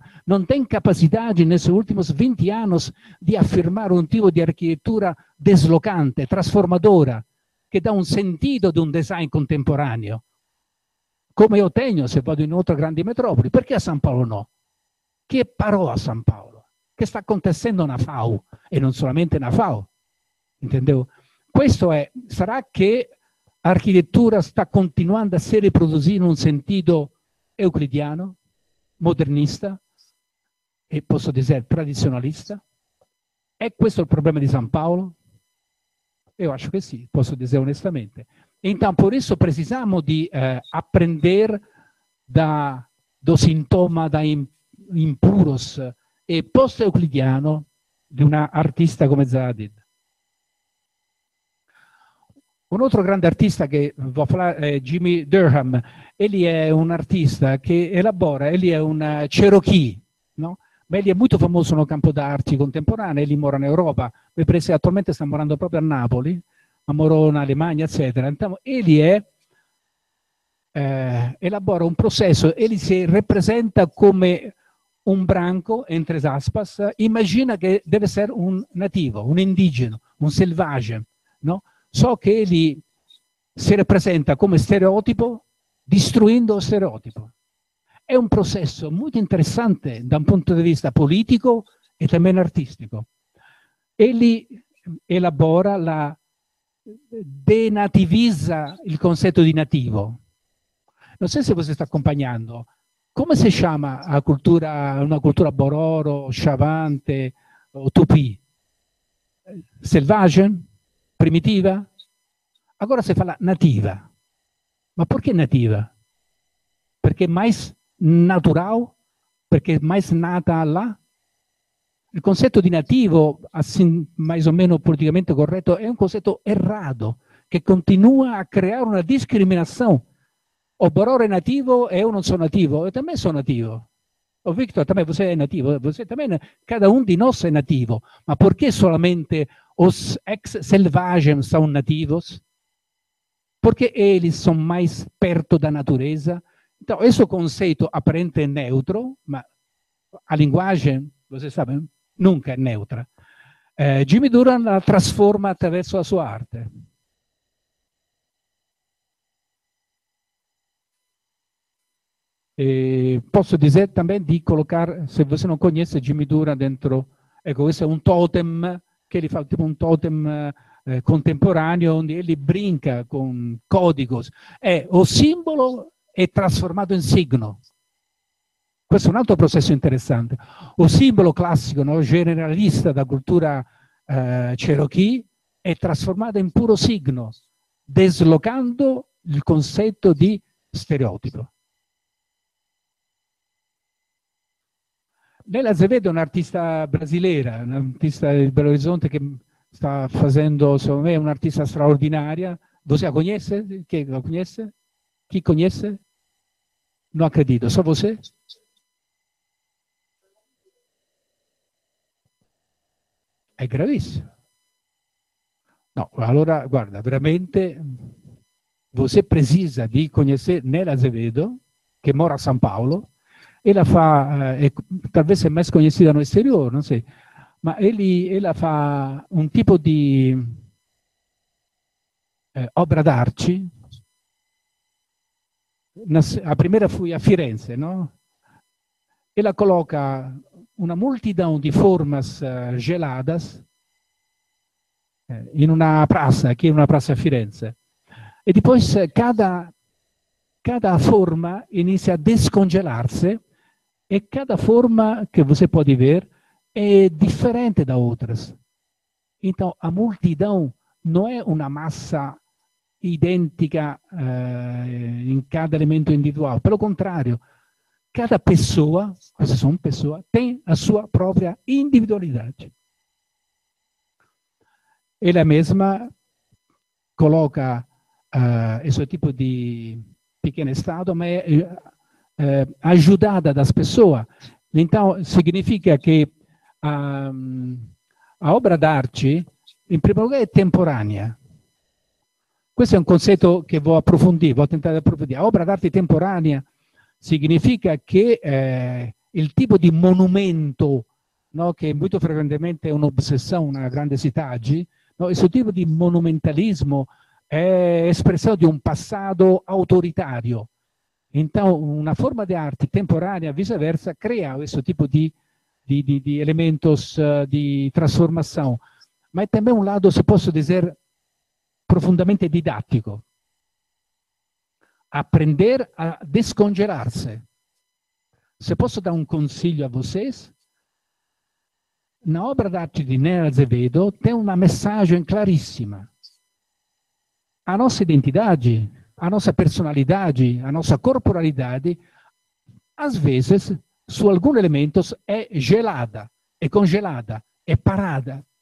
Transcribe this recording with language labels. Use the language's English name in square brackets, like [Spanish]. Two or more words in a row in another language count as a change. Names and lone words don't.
[Italian] Non tem capacità nei suoi ultimi 20 anni di affermare un tipo di architettura deslocante, trasformadora, che dà un sentito di un design contemporaneo. Come io tengo se vado in altre grandi metropoli. Perché a San Paolo no? Che parò a San Paolo? Che sta [Portuguese] acontecendo na FAO? [Italian] E non solamente [Portuguese] na FAO. [Italian] Intendevo? Questo è, sarà che l'architettura sta continuando a si riprodurre in un sentito euclidiano, modernista e posso dire tradizionalista? È questo il problema di San Paolo? Io acho che sì, posso dire onestamente. [Portuguese] Então, por isso, precisamos de aprender do sintoma da impuros e post-euclidiano [Italian] di una artista come Zaha Hadid. Un altro grande artista che [Portuguese] vou falar [Italian] è Jimmy Durham. Ele è un artista che elabora, ele è un Cherokee, no? Ma ele è molto famoso nel campo d'arte contemporanee, ele mora in Europa, attualmente sta morando proprio a Napoli, ma morò in Alemania, eccetera. [Portuguese] Então, ele elabora [Italian] un processo, ele si rappresenta come un branco, [Portuguese] entre aspas, [Italian] immagina che deve essere un nativo, un indigeno, un selvaggio, no? So che ele si rappresenta come stereotipo, distruendo lo stereotipo. È un processo molto interessante da un punto di vista politico e también artistico. Ele elabora, denativizza il concetto di nativo. Non so se [Portuguese] você está acompanhando. [Italian] Come si chiama una cultura bororo, chavante o tupi? Selvaggia? Primitiva? [Portuguese] Agora si fala nativa. [Italian] Ma perché nativa? Perché [Portuguese] mais natural? [Italian] Perché mais nata là? Il concetto di nativo, [Portuguese] assim, mais o meno [Italian] politicamente corretto, è un concetto errato, che continua a creare una discriminazione. O Bororo è nativo e io non sono nativo, e também sono nativo. O Victor, [Portuguese] também você [Italian] è nativo, [Portuguese] você também, [Italian] cada un di noi è nativo. Ma perché solamente [Portuguese] os ex-selvagens são nativos? Porque eles são mais perto da natureza. Então, esse conceito aparente é neutro, mas a linguagem, você sabe, nunca é neutra. [Italian] Jimmy Durham la trasforma attraverso la sua arte. [Portuguese] E posso dizer também [Italian] di [Portuguese] colocar, se você não conhece [Italian] Jimmy Durham dentro, ecco, questo è un totem, che ele fa tipo un totem contemporaneo, [Portuguese] onde ele brinca con códigos. [Italian] O simbolo è trasformato in signo. Questo è un altro processo interessante. O simbolo classico, no, generalista da cultura Cherokee, è trasformato in puro signo, deslocando il concetto di stereotipo. Nela Azevedo è un'artista brasileira, un'artista di Belo Horizonte che sta facendo, secondo me, un'artista straordinaria. [Portuguese] Você a conhece? Chi la conhece? Chi conhece? Non acredito, só você? [Italian] È gravissimo. No, allora, guarda, veramente, [Portuguese] você precisa di conhecer Nela Azevedo, [Italian] che mora a San Paolo. [Portuguese] Ela fa, talvez è mais conhecida no exterior, [Italian] non sei, ma ela fa un tipo di opera d'arte. [Portuguese] A primeira fui a Firenze, no? Ela coloca una multidão de formas geladas in una praça, aqui in una praça a Firenze. E depois cada forma inizia a descongelar-se e cada forma que você pode ver é diferente da outras. Então, a multidão não é uma massa idêntica em cada elemento individual. Pelo contrário, cada pessoa, [Italian] queste sono [Portuguese] pessoas, tem a sua própria individualidade. Ela mesma coloca esse tipo di pequeno Stato, [Italian] ma è aiutata [Portuguese] das pessoas. [Italian] Então, significa che a opera d'arte, in primo luogo, è temporanea. Questo è un concetto che voglio approfondire, voglio tentare di approfondire. Opera d'arte temporanea significa che il tipo di monumento, no, che molto frequentemente è un'ossessione, una grande sitaggi, no, questo tipo di monumentalismo è espressione di un passato autoritario. Então, una forma di arte temporanea, viceversa, crea questo tipo di elementos di trasformazione. Ma è também un lato, se posso dire, profondamente didattico. [Portuguese] Aprender a descongelar-se. [Italian] Se posso dare un consiglio a [Portuguese] vocês, na obra d'arte di Nela Azevedo tem uma mensagem claríssima. A nossa identidade, a nossa personalidade, a nossa corporalidade, às vezes, su alguns elementos é gelada, é congelada, é parada.